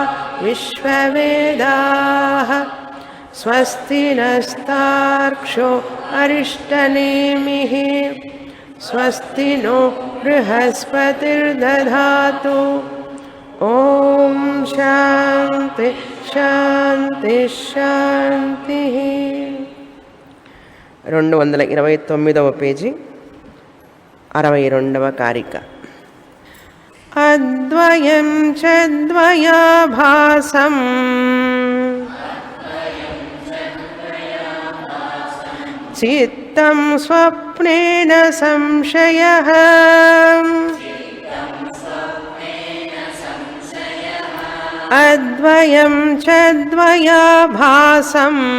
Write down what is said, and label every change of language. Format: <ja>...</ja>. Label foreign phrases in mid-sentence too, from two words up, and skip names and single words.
<sa>विश्ववेदाः स्वस्ति नस्तार्क्ष्यो अरिष्टनेमिः स्वस्ति नो बृहस्पतिर्दधातु ॐ शान्ति शान्ति शान्तिः</sa> <te>229వ పేజీ 62వ కారిక</te> <sa>అద్వయం చద్వయాభాసం చిత్తం స్వప్నేన సంశయః అద్వయం చద్వయాభాసం</sa>